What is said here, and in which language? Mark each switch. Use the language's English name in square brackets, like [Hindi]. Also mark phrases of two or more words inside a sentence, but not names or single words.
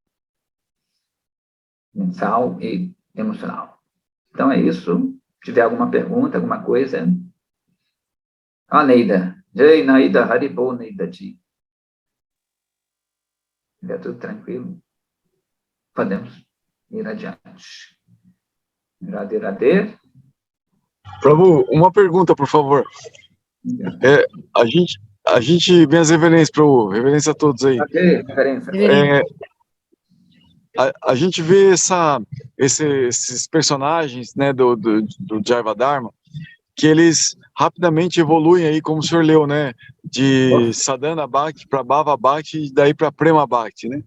[Portuguese] Mental e emocional. Então, é isso. Se tiver alguma pergunta, alguma coisa... Neida. [Hindi] Jai Naida Haribo Neida Ji. [Portuguese] Se estiver tudo tranquilo, podemos ir adiante. Radhe, Radhe. Prabhu, uma pergunta, por favor. A gente vem as reverências, Prabhu, reverência a todos aí. Reverência. A gente vê esses personagens, né, do Jaiva Dharma, que eles rapidamente evoluem aí, como o senhor leu, né, de [Sanskrit] Sadhana Bhakti [Portuguese] para [Sanskrit] Bhava Bhakti [Portuguese] e daí para [Sanskrit] Prema Bhakti, [Portuguese] né?